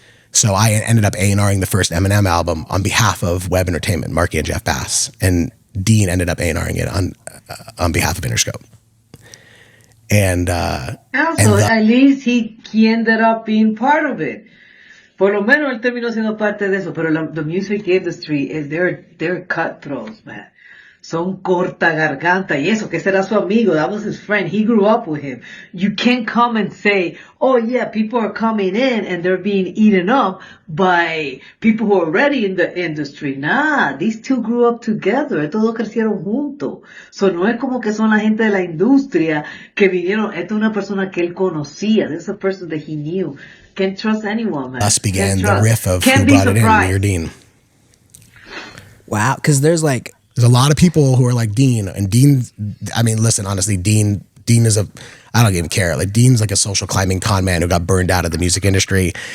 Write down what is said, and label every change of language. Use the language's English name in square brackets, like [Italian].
[English] So I ended up A&Ring the first Eminem album on behalf of Web Entertainment, Marky and Jeff Bass, and Dean ended up A&Ring it on behalf of Interscope. And at least he ended up being part of it. [Spanish] Por lo menos él terminó siendo parte de eso, pero [English] the music industry they're cutthroats, man. [Spanish] Son corta garganta y eso, que será su amigo, [English] that was his friend, he grew up with him. You can't come and say, oh yeah, people are coming in and they're being eaten up by people who are already in the industry. Nah, these two grew up together, [Spanish] todos crecieron juntos. So no es como que son la gente de la industria que vinieron, esta es una persona que él conocía, [English] this is a person that he knew. Can't trust anyone, man. Thus began the riff of Who Brought It In, me or Dean. Wow, because there's a lot of people who are like Dean, and Dean, I mean, listen, honestly, Dean is I don't even care. Like Dean's like a social climbing con man who got burned out of the music industry.